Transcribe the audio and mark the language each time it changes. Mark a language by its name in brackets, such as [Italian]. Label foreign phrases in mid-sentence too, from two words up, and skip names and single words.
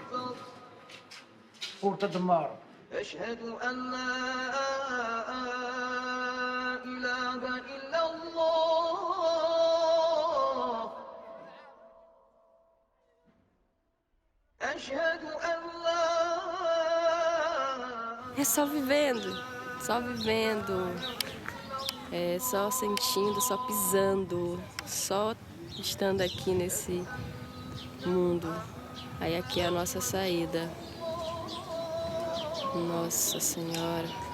[French] Pour te demander. [Arabic] أشهد أن لا إله إلا الله أشهد أن لا. [Portuguese] É só vivendo, só sentindo, só pisando, só estando aqui nesse mundo. Aí aqui é a nossa saída. Nossa Senhora.